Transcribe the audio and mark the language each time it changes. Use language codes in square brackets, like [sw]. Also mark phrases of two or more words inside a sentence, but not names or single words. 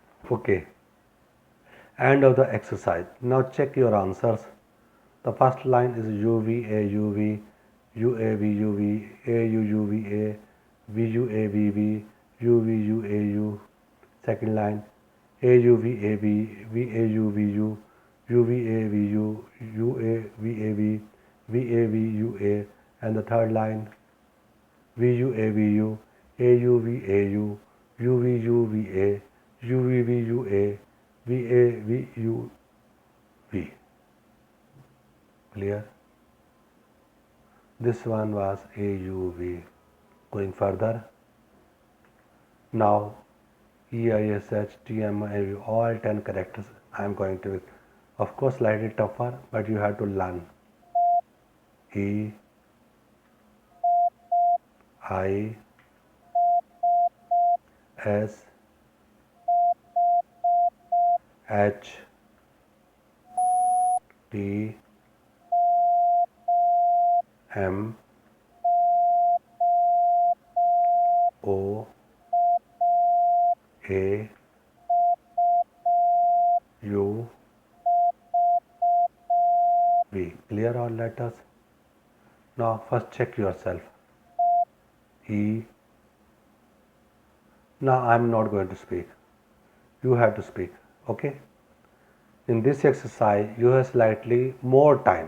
[en] Okay, end of the exercise. Now check your answers. The first line is UVA UV, UAV UV, AU UVA, VUA VV, UV UAU. Second line AUV AB, VAU VU, UVA VU, UA VAV, VAV UA, and the third line VU AVU, AUV AU, UVU VA, UVV UA, VAV UV. Clear? This one was AUV. Going further, now EISH, TM, all 10 characters I am going to, of course, slightly tougher, but you have to learn. E, I, S, H, T, M, O, A, U, V. Clear all letters? Now first check yourself. E. Now I am not going to speak. You have to speak. Okay? In this exercise, you have slightly more time.